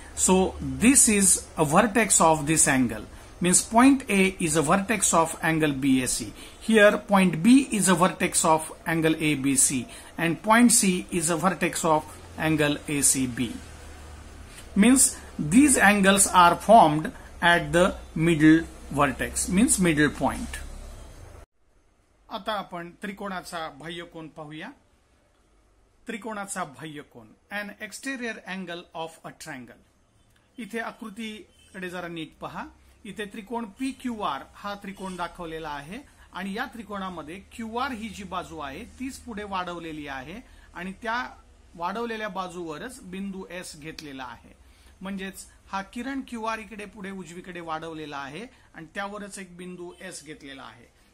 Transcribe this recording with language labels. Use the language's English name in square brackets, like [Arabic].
[English] So this is a vertex of this angle, means point A is a vertex of angle BAC. Here point B is a vertex of angle ABC and point C is a vertex of angle ACB. Means these angles are formed at the middle vertex, means middle point. [Marathi] आता आपण त्रिकोणाचा बाह्यकोन पाहूया. त्रिकोणाचा बाह्यकोन, [English] an exterior angle of a triangle. [Marathi] इथे आकृतीकडे जरा नीट पहा. इथे त्रिकोण PQR हा त्रिकोण दाखवलेला आहे आणि या त्रिकोणामध्ये QR ही जी बाजू आहे तीच पुढे वाढवलेली आहे आणि त्या वाढवलेल्या बाजूवरच बिंदू S घेतलेला आहे. म्हणजेच हा किरण QR इकडे पुढे उजवीकडे वाढवलेला आहे आणि त्यावरच एक बिंदू S घेतलेला आहे.